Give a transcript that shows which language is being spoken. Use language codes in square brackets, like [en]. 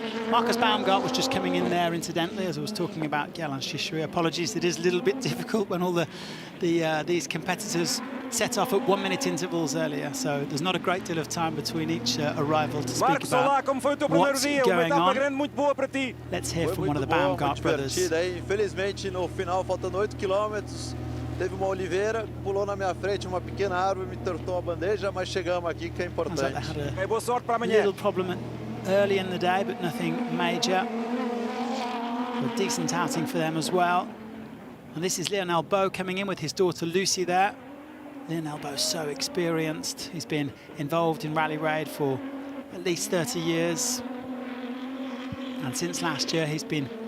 [en] Marcus Baumgart was just coming in there, incidentally, as I was talking about Guélin Chichery. Apologies, it is a little bit difficult when all these competitors set off at 1 minute intervals earlier, so there's not a great deal of time between each arrival to speak about what's going on. Let's hear from one of the Baumgart brothers. [pt] Infelizmente, no final, faltando 8 quilômetros, teve uma oliveira, pulou na minha frente uma pequena árvore, me tortou a bandeja, mas chegamos aqui, que é importante. Boa sorte para amanhã. [en] Little problem early in the day, but nothing major. A decent outing for them as well. And this is Lionel Beau coming in with his daughter Lucy there. Lionel Beau's so experienced. He's been involved in Rally Raid for at least 30 years. And since last year, he's been